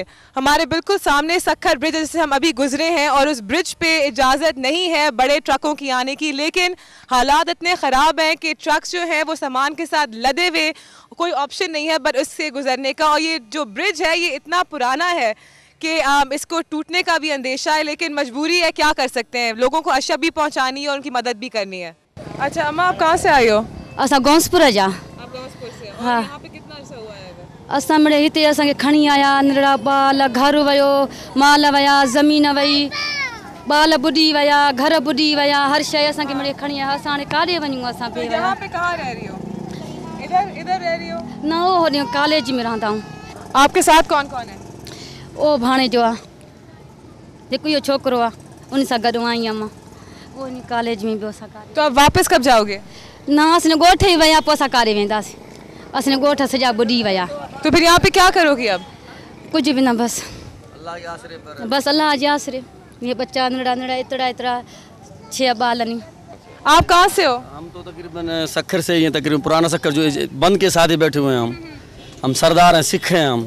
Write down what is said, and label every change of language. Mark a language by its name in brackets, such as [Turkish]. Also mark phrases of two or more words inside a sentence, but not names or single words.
[Urdu] ہمارے بالکل سامنے سکھر برج جس سے ہم ابھی گزرے ہیں، اور اس برج پہ اجازت نہیں ہے بڑے ٹرکوں کی آنے کی، لیکن حالات اتنے خراب ہیں کہ ٹرکس جو ہیں وہ سامان کے ساتھ لدے ہوئے، کوئی آپشن نہیں ہے بٹ اس سے گزرنے کا. اور یہ جو برج ہے یہ اتنا پرانا ہے کہ اس کو ٹوٹنے کا بھی اندیشہ ہے، لیکن مجبوری ہے، کیا کر سکتے ہیں. لوگوں کو اسباب بھی پہنچانی ہے اور ان کی مدد بھی کرنی ہے۔ اچھا اماں، آپ کہاں سے آئی ہو? [Sindhi] असां गौंसपुर जा। [Urdu] آپ گونسپور سے? हाँ। یہاں پہ کتنا عرصہ ہوا ہے? [Sindhi] असां मिड़े हिते असांखे खणी आया, नंढड़ा ॿाल, घर वियो, माल विया, ज़मीन वई, ॿाल बुॾी विया, घर बुॾी विया, हर शइ असांखे मिड़े खणी आया। असां हाणे काॾे वञूं? असां पे [Urdu] یہاں پہ کہاں رہ رہی ہو؟ ادھر رہ رہی ہو? इधर रह रही हो? [Sindhi] न वो होॾे कॉलेज में रहंदा आहियूं। [Urdu] آپ کے ساتھ کون کون ہے? [Sindhi] ओ भाणे जो आहे, जेको इहो छोकिरो आहे उन सां गॾु आई आहियां मां। वो इन कॉलेज में ॿियो असां काॾे। [Urdu] تو آپ واپس کب جاؤ گے? [Sindhi] न असां ॻोठ ई विया, पोइ असां काॾे वेंदासीं? असां ॻोठ सॼा बुॾी विया। [Urdu] تو پھر یہاں پہ کیا کرو گی اب? کچھ بھی نا، بس اللہ کے آسرے پر، بس اللہ کے آسرے. ये बच्चा नड़ा इतरा 6 बाल नहीं। آپ کہاں سے ہو? ہم تو تقریباً سکھر سے ہی ہیں، تقریباً پرانا سکھر جو بند کے ساتھ ہی بیٹھے ہوئے ہیں. ہم سردار ہیں، سکھ ہیں ہم.